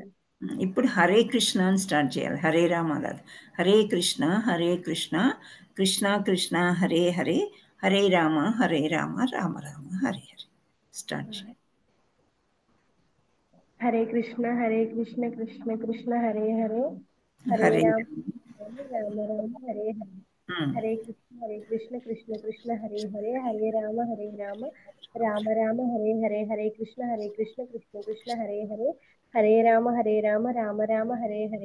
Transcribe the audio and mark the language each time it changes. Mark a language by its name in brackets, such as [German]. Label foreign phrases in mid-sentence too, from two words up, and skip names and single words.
[Telugu] ఇప్పుడు [Sanskrit] హరే కృష్ణ [Telugu] అని స్టార్ట్ చేయాలి, [Sanskrit] హరే రామ [Telugu] కాదు. [Sanskrit] హరే కృష్ణ కృష్ణ కృష్ణ హరే హరే, హరే రామ రామ రామ హరే హరే. [Telugu] స్టార్ట్ చేయాలి. [Sanskrit] హరే కృష్ణ కృష్ణ కృష్ణ హరే హరే, హరే హరే రామ రామ రామ హరే హరే. హరే కృష్ణ కృష్ణ కృష్ణ హరే హరే, హరే రామ రామ రామ హరే హరే. హరే కృష్ణ కృష్ణ కృష్ణ హరే హరే, హరే రామ రామ రామ హరే హరే.